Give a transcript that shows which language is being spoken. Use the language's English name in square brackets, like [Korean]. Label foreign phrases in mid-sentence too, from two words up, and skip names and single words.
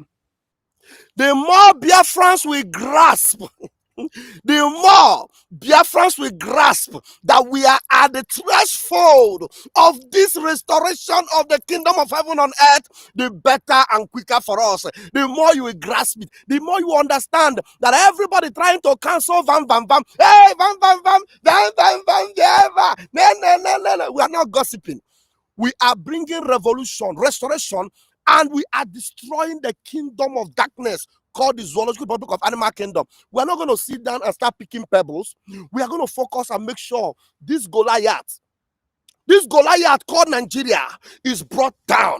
[English] The more Biafrans we grasp, the more Biafrans will grasp that we are at the threshold of this restoration of the kingdom of heaven on earth, the better and quicker for us. The more you will grasp it, the more you understand that everybody trying to cancel Vam Vam Vam, hey, Vam Vam Vam, Vam Vam Vam, no. We are not gossiping. We are bringing revolution, restoration, and we are destroying the kingdom of darkness called the Zoological Republic of Animal Kingdom. We are not going to sit down and start picking pebbles. We are going to focus and make sure this Goliath called Nigeria is brought down.